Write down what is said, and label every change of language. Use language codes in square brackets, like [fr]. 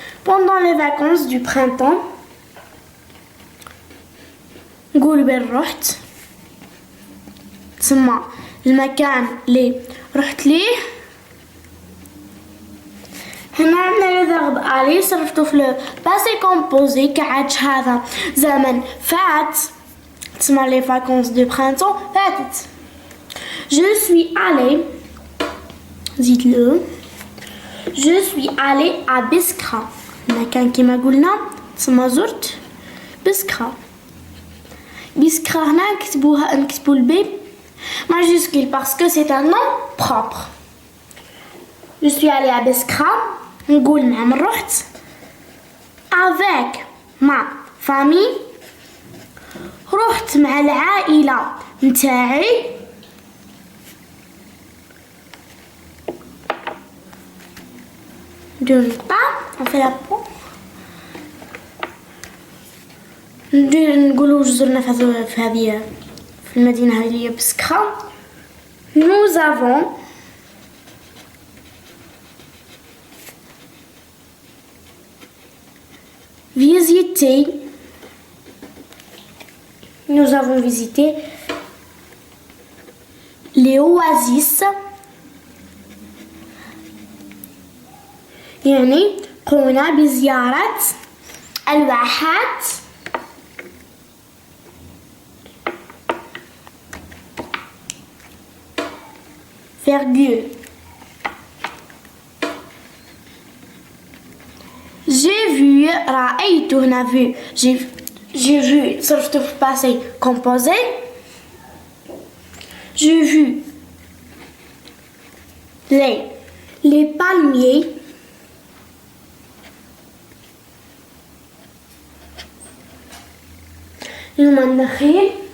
[fr] Pendant les vacances du printemps [ar] نقول بين رحت تسمى المكان اللي رحت ليه. هنا عندنا الفيرب aller صرفتو في لو باسي كومبوزي كعادش هذا زمن فات تسمى لي [fr] vacances du printemps [ar] فاتت. [fr] Je suis allée [ar] زيد [fr] Je suis allée à Biskra. [ar] المكان كما قلنا تسمى زرت بسكرة. بسكرة هنا نكتبو البي ماجيسكول [fr] parce que c'est un nom propre. Je suis allée à Biskra. [ar] نقول مع من رحت [fr] avec ma famille. [ar] رحت مع العائلة نتاعي. ندير نقطة نفي لابو نقولو زرنا في هذه في المدينة هذه هي بسكرة. [fr] Nous avons visité nous avons visité les oasis. [ar] يعني قمنا بزيارة الواحات [fr] virgule. J'ai vu, [ar] رأيت هنا [fr] vu. J'ai vu, [ar] صرفت في [fr] passé composé. J'ai vu les palmiers [ar] النخيل.